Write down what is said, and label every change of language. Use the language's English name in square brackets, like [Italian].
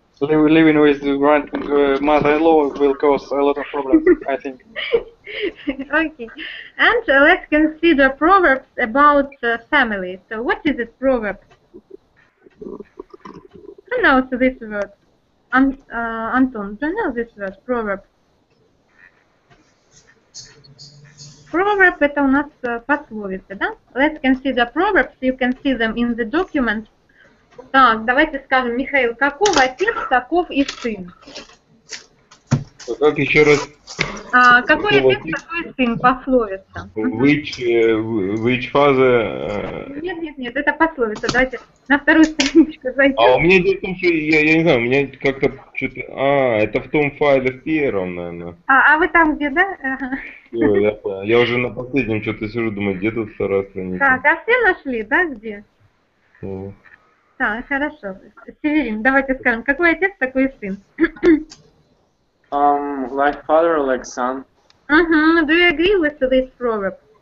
[English] Living with the mother-in-law will cause a lot of problems, I think. Okay, and let's consider proverbs about family. So what is it, proverb? Pronounce this word. [Russian] Антон, [English] do you know this word, proverb? [Russian] Proverb это у нас пословицы, да? [English] Let's consider proverbs, you can see them in the document. [Russian] Так, давайте скажем, Михаил, каков отец, таков и сын. Как еще раз? Какой отец, такой сын, пословица. [English] Which father... [Russian] Нет, это пословица. Давайте на вторую страничку зайдем. А у меня дело в том, что я не знаю, у меня как-то что-то... это в том файле в первом, наверное. А вы там где, да? Ага. Всё, я понял. Я уже на последнем что-то сижу, думаю, где тут вторая страница? Так, а все нашли, да, где? Так, хорошо. Северин, давайте скажем, какой отец, такой и сын. [English] Like father, like son. Do you agree with this proverb?